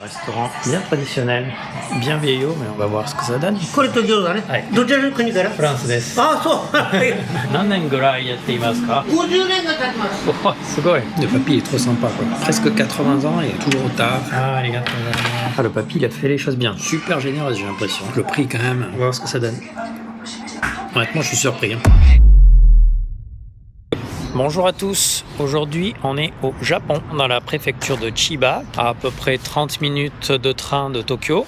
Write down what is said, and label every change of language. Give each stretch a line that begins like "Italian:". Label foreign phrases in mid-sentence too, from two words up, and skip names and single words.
French: Restaurant bien traditionnel, bien vieillot, mais on va voir ce que ça donne.
Japanese: これと餃子ね、はいどちらの国から？フランスです。ああ、そう何年ぐらいやっていますか？ 50年が経ちます。 Oh, すごい。
French: Le papy est trop sympa, quoi. Presque 80 ans et toujours au taf. Ah,
Japanese: ありがとうございます.
French: Ah, le papy, il a fait les choses bien. Super généreux, j'ai l'impression. Le prix, quand même. On va voir ce que ça donne. Honnêtement, je suis surpris. Bonjour à tous, aujourd'hui on est au Japon, dans la préfecture de Chiba, à peu près 30 minutes de train de Tokyo.